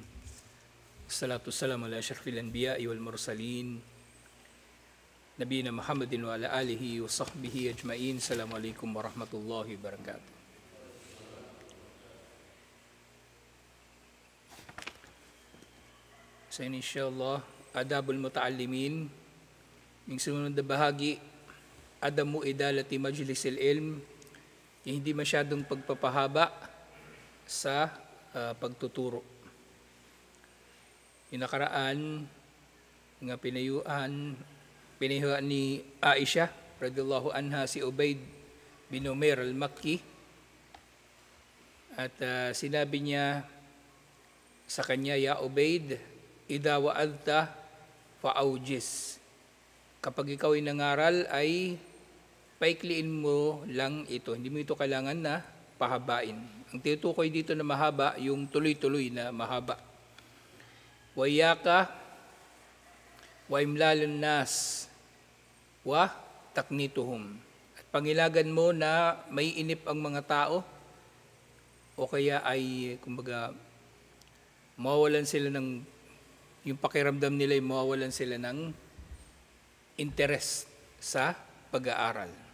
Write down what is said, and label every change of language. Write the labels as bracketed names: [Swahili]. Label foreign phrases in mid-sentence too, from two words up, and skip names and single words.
[Arabic] الصلاة والسلام على أشرف الأنبياء والمرسلين. نبينا محمد وعلى آله وصحبه أجمعين. السلام عليكم ورحمة الله وبركاته. So إن شاء الله، أدب المتعلمين. [Filipino] Yung sumunod na bahagi, [Arabic] عدم إطالة مجلس العلم, [Filipino] hindi masyadong pagpapahaba sa pagtuturo. Yung nakaraan nga pinayuhan ni Aisha [Arabic] رضي الله عنها [Filipino] si Ubayd bin Umair al-Makki, at sinabi niya sa kanya, [Arabic] "يا عبيد، إذا وعظت فأوجز." [Filipino] Kapag ikaw ay nangaral ay paikliin mo lang ito. Hindi mo ito kailangan na pahabain. Ang tinutukoy dito na mahaba, yung tuloy-tuloy na mahaba. [Arabic] وإياك وإملال الناس وتقنيطهم. [Filipino] At pangilagan mo na may inip ang mga tao o kaya ay kumbaga mawawalan sila ng yung pakiramdam nila, ay mawawalan sila ng interest sa pag-aaral.